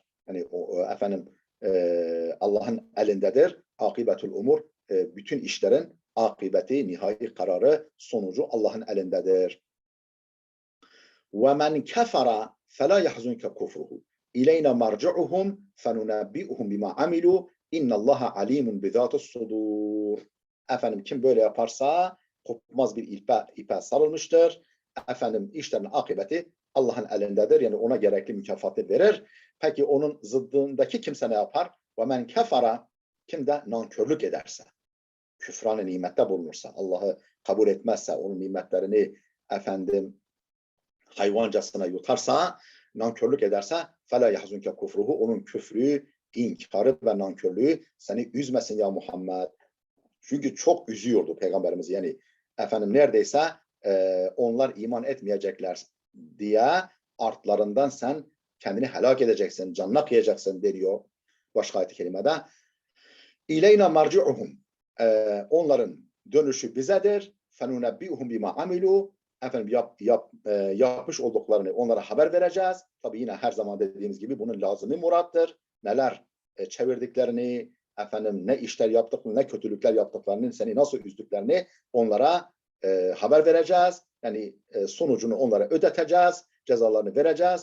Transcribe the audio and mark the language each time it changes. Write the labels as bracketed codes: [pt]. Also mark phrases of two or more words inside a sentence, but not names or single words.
[tr] Yani efendim Allah'ın elindedir. [ar] عاقبة الأمور, [tr] bütün işlerin akibeti, nihai kararı, sonucu Allah'ın elindedir. [ar] ومن كفر فلا يحزنك كفره. إلينا مرجعهم فننبئهم بما عملوا إن الله عليم بذات الصدور. [tr] Efendim kim böyle yaparsa kopmaz bir ipe sarılmıştır. Efendim işlerinin akıbeti Allah'ın elindedir. Yani ona gerekli mükafatı verir. Peki onun zıddındaki kimse ne yapar? [ar] ومن كفر, [tr] kim de nankörlük ederse, küfranı nimette bulunursa, Allah'ı kabul etmezse, onun nimetlerini efendim hayvancasına yutarsa, nankörlük ederse [ar] فَلَا يَحْزُنْكَ كفره, [tr] onun küfrü, inkarı ve nankörlüğü seni üzmesin ya Muhammed. Çünkü çok üzüyordu Peygamberimiz. Yani efendim neredeyse onlar iman etmeyecekler diye artlarından sen kendini helak edeceksin, canına kıyacaksın deniyor başka ayet-i kerimede. [ar] إلينا مرجعهم, [tr] onların dönüşü bizedir. [ar] فَنُنَبِّئُهُمْ بِمَا عَمِلُوا, [tr] efendim yapmış olduklarını onlara haber vereceğiz. Tabii yine her zaman dediğimiz gibi bunun lazımı murattır. Neler çevirdiklerini, efendim ne işler yaptıklarını, ne kötülükler yaptıklarını, seni nasıl üzdüklerini onlara haber vereceğiz. Yani sonucunu onlara ödeteceğiz, cezalarını vereceğiz.